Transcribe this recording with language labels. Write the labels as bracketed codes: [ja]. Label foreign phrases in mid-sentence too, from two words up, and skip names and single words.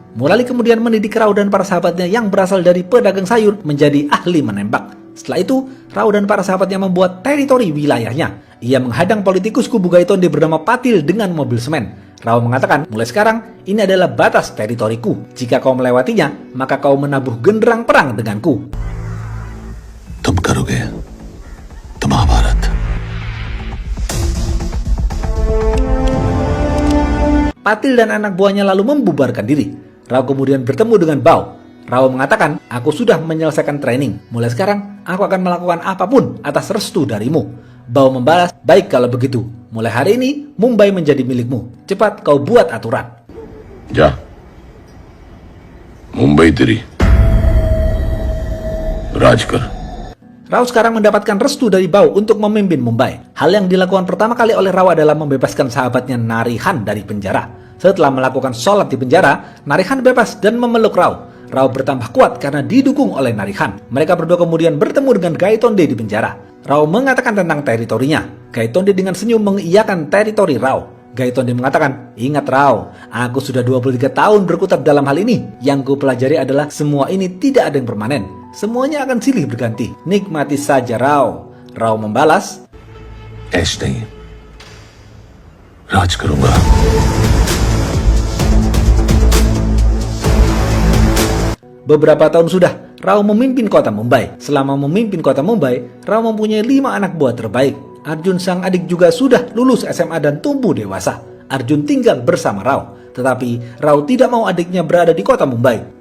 [id] Murali kemudian mendidik Rao dan para sahabatnya yang berasal dari pedagang sayur menjadi ahli menembak. Setelah itu, Rao dan para sahabatnya membuat teritori wilayahnya. Ia menghadang politikus kubu Gaitonde bernama Patil dengan mobil semen. Rao mengatakan, mulai sekarang, ini adalah batas teritoriku. Jika kau melewatinya, maka kau menabuh genderang perang denganku. [hi] तुम करोगे तो महाभारत। [id] Patil dan anak buahnya lalu membubarkan diri. Rao kemudian bertemu dengan Bao. Rao mengatakan, aku sudah menyelesaikan training. Mulai sekarang, aku akan melakukan apapun atas restu darimu. Bao membalas, baik kalau begitu. Mulai hari ini, Mumbai menjadi milikmu. Cepat kau buat aturan. [hi] जा मुंबई तेरी राज कर। [id] Rao sekarang mendapatkan restu dari Bao untuk memimpin Mumbai. Hal yang dilakukan pertama kali oleh Rao adalah membebaskan sahabatnya Narihan dari penjara. Setelah melakukan sholat di penjara, Narihan bebas dan memeluk Rao. Rao bertambah kuat karena didukung oleh Narihan. Mereka berdua kemudian bertemu dengan Gaitonde di penjara. Rao mengatakan tentang teritorinya. Gaitonde dengan senyum mengiyakan teritori Rao. Gaitonde mengatakan, ingat Rao, aku sudah 23 tahun berkutat dalam hal ini. Yang ku pelajari adalah semua ini tidak ada yang permanen. Semuanya akan silih berganti. Nikmati saja Rao. Rao membalas, [hi] ऐश नहीं, राज करूंगा। [id] Beberapa tahun sudah, Rao memimpin kota Mumbai. Selama memimpin kota Mumbai, Rao mempunyai 5 anak buah terbaik. Arjun sang adik juga sudah lulus SMA dan tumbuh dewasa. Arjun tinggal bersama Rao. Tetapi Rao tidak mau adiknya berada di kota Mumbai.